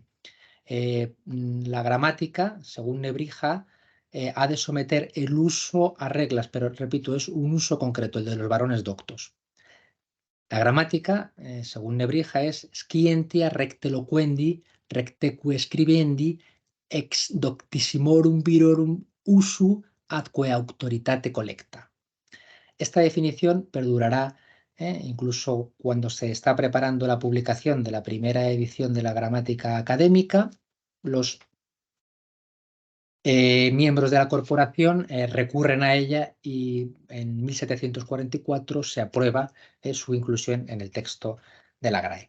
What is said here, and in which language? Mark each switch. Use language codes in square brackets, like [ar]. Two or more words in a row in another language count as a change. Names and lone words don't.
[es] La gramática, según Nebrija, ha de someter el uso a reglas, pero repito, es un uso concreto, el de los varones doctos. La gramática, según Nebrija, es [la] scientia recte loquendi, recteque scribendi, ex doctissimorum virorum usu atque auctoritate collecta. [es] Esta definición perdurará incluso cuando se está preparando la publicación de la primera edición de la gramática académica. Los miembros de la corporación recurren a ella y en 1744 se aprueba su inclusión en el texto de la GRAE.